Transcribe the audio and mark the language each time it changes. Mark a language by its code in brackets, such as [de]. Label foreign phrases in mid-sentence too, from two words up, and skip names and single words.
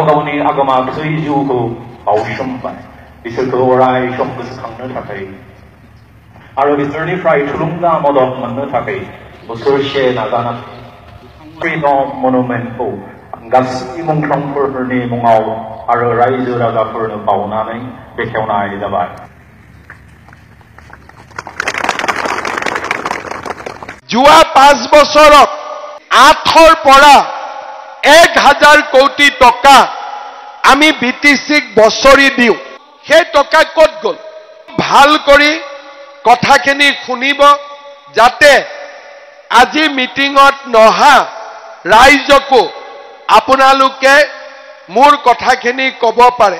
[brx] गावनि आगोमा थै जिउखौ बावसोमबाय बिसोरखौ अराय सम गोसोखांनो थाखाय आरो बिसोरनिफ्राय थुलुंगा मदद मोननो थाखाय बोसोरसे नाजानानै फ्रिडम मनुमेन्टखौ गासै मुंख्लंफोरनि मुङाव आरो रायजो राजाफोरनो बावनानै बेखेवनाय जाबाय। [as] যোৱা 5 বছৰত 8ৰ পৰা 1000 কোটি টকা আমি বিটিসিক বছৰি দিও। সেই টকা ক'ত গ'ল? ভাল কৰি কথাখিনি শুনিব যাতে আজি মিটিঙত নহা ৰাইজকো আপোনালোকে মোৰ কথাখিনি ক'ব পাৰে।